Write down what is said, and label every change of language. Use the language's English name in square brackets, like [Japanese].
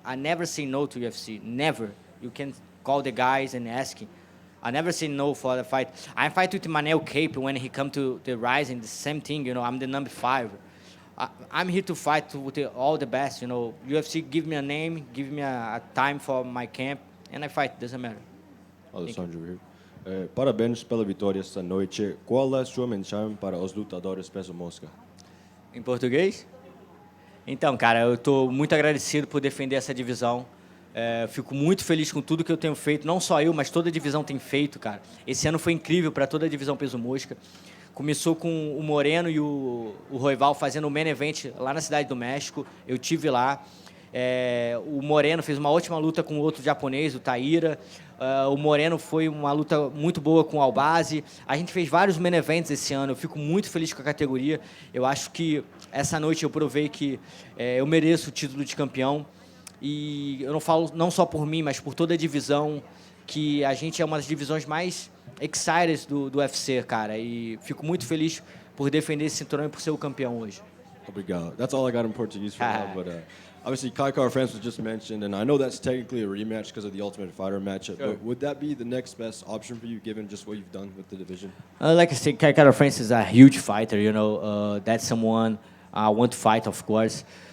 [English] I never say no to UFC, never. You can call the guys and ask. I never say no for the fight. I fight with Manel Cape when he come to the Rising, the same thing, I'm the number 5. I'm here to fight with all the best, UFC give me a name, give me a time for my camp, and I fight, doesn't matter. Alexandre here. [Portuguese] Parabéns pela vitória esta noite. Qual é a sua mensagem para os lutadores peso mosca? Em português? Então, cara, eu estou muito agradecido por defender essa divisão. Fico muito feliz com tudo que eu tenho feito. Não só eu, mas toda a divisão tem feito, cara. Esse ano foi incrível para toda a divisão peso mosca. Começou com o Moreno e o Royval fazendo o main event lá na Cidade do México. Eu tive lá. O Moreno fez uma ótima luta com outro japonês, o Taira. O Moreno foi uma luta muito boa com o Albazi. A gente fez vários main events esse ano. Eu fico muito feliz com a categoria. Eu acho que essa noite eu provei que eu mereço o título de campeão. E eu não falo não só por mim, mas por toda a divisão, que a gente é uma das divisões mais excited do UFC, cara. E fico muito feliz por defender esse cinturão e por ser o campeão hoje. Obrigado. [English] That's all I got in Portuguese for now, but obviously Kai France was just mentioned, and I know that's technically a rematch because of the Ultimate Fighter matchup, Sure. but would that be the next best option for you, given just what you've done with the division? Like I said, Kai France is a huge fighter, that's someone I want to fight, of course.